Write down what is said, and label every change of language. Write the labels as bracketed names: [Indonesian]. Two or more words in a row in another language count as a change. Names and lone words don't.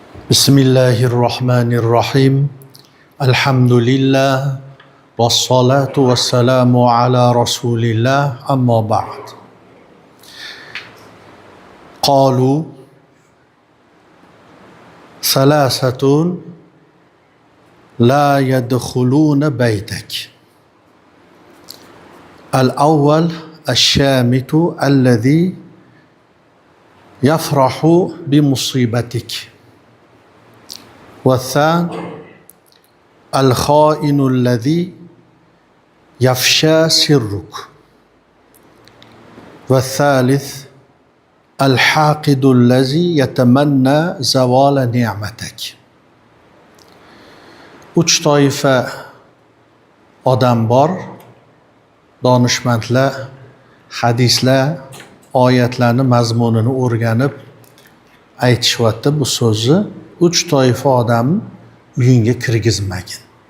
[Arabic] بسم الله الرحمن الرحيم. الحمد لله. والصلاة والسلام على رسول الله. أما بعد. قالوا ثلاثة لا يدخلون بيتك. الأول الشامت الذي يفرح بمصيبتك. والثاني الخائن الذي يفشى سرك والثالث الحاقد الذي يتمنى زوال نعمتك. [Uzbek] Uch toifa odam bor. Donishmandlar hadislar, oyatlarni mazmunini o'rganib aytishyapti bu so'zni. Uch toifa odam uyingga kirgizmagin.